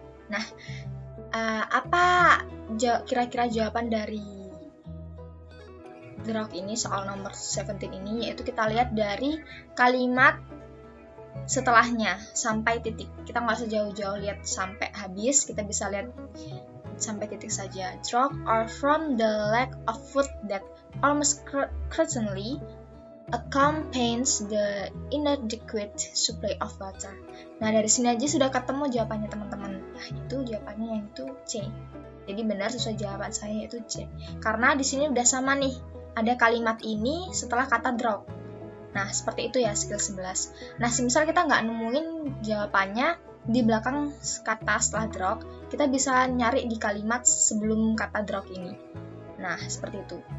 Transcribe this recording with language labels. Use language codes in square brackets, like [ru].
[id] Nah, apa kira-kira jawaban dari drug ini, soal nomor 17 ini, yaitu kita lihat dari kalimat setelahnya sampai titik. Kita nggak usah jauh-jauh lihat sampai habis, kita bisa lihat sampai titik saja. [en] Drought are from the lack of food that almost certainly accompanies the inadequate supply of water. [id] Nah, dari sini aja sudah ketemu jawabannya teman-teman. Nah, itu jawabannya yang itu C. Jadi benar sesuai jawaban saya itu C. Karena di sini udah sama nih, ada kalimat ini setelah kata drought. Nah, seperti itu ya skill 11. Nah, semisal kita nggak nemuin jawabannya di belakang kata setelah drop, kita bisa nyari di kalimat sebelum kata drop ini. Nah, seperti itu.